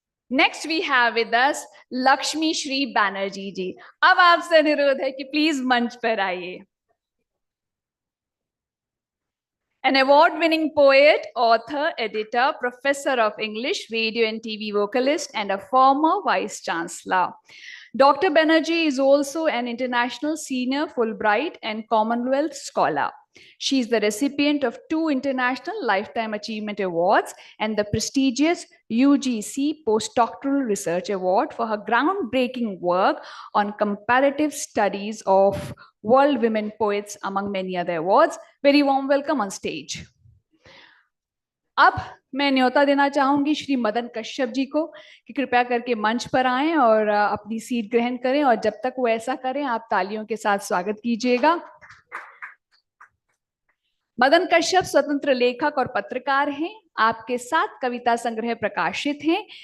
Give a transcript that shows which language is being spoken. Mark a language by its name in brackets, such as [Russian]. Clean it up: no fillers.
[English] Next we have with us Lakshmi Shri Banerjee ji. [Hindi] अब आपसे अनुरोध है कि प्लीज मंच पर आइए। [English] An award-winning poet, author, editor, professor of English, radio and TV vocalist, and a former vice chancellor. Dr. Banerjee is also an international senior Fulbright and Commonwealth scholar. She is the recipient of 2 International Lifetime Achievement Awards and the prestigious UGC Postdoctoral Research Award for her groundbreaking work on comparative studies of world women poets, among many other awards. Very warm welcome on stage. [Hindi] अब मैं न्योता देना चाहूंगी श्री मदन कश्यप जी को कि कृपया करके मंच पर आएं और अपनी सीट ग्रहण करें, और जब तक वो ऐसा करें आप तालियों के साथ स्वागत कीजिएगा। मदन कश्यप स्वतंत्र लेखक और पत्रकार हैं। आपके 7 कविता संग्रह प्रकाशित हैं।